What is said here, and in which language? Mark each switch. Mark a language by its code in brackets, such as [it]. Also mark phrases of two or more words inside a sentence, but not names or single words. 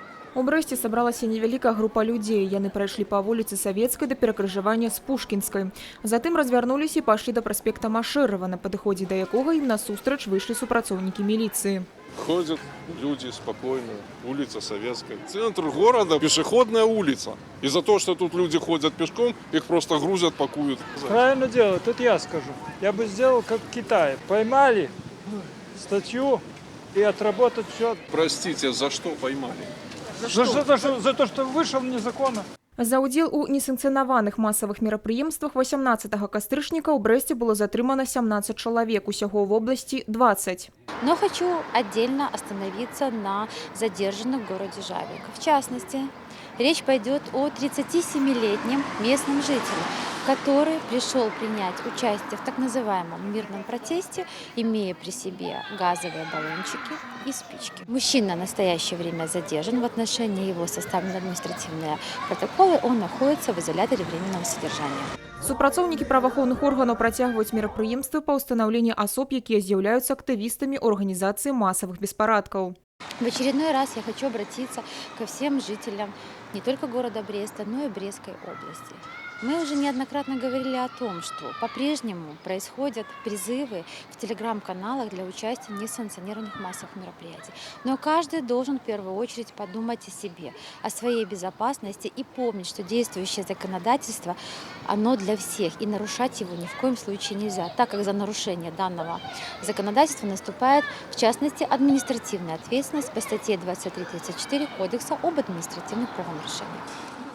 [be] У Брэсце сабралася невялікая група людзей. Яны прайшлі па вуліцы Савецкай да перакрыжавання з Пушкінскай. Затым развярнуліся і пайшлі да праспекта Машэрава, на падыходзе да якога ім насустрач выйшлі супрацоўнікі міліцыі. [ru] Ходят люди спокойно, улица Советская. Центр города – пешеходная улица. Из-за того, что тут люди ходят пешком, их просто грузят, пакуют. Правильно делают, тут я скажу. Я бы сделал, как в Китае. Поймали статью и отработать все. Простите, за что поймали? За то, что вышел незаконно. [be] За ўдзел у несанкцыянаваных масавых мерапрыемствах 18 кастрычніка ў Брэсце было затрымана 17 чалавек, усяго [ru] в области [be] 20. [ru] Но хочу отдельно остановиться на задержанных в городе Жабинка. В частности, речь пойдет о 37-летнем местном жителе, который пришел принять участие в так называемом мирном протесте, имея при себе газовые баллончики и спички. Мужчина в настоящее время задержан, в отношении его составлены административные протоколы, он находится в изоляторе временного содержания. [be] Супрацоўнікі праваахоўных органаў працягваюць мерапрыемствы па ўстанаўленні асоб, якія з'яўляюцца актывістамі организации масовых беспарадкаў. [ru] В очередной раз я хочу обратиться ко всем жителям не только города Бреста, но и Брестской области. Мы уже неоднократно говорили о том, что по-прежнему происходят призывы в телеграм-каналах для участия в несанкционированных массовых мероприятиях. Но каждый должен в первую очередь подумать о себе, о своей безопасности и помнить, что действующее законодательство, оно для всех, и нарушать его ни в коем случае нельзя, так как за нарушение данного законодательства наступает, в частности, административная ответственность по статье 23.34 Кодекса об административных правонарушениях.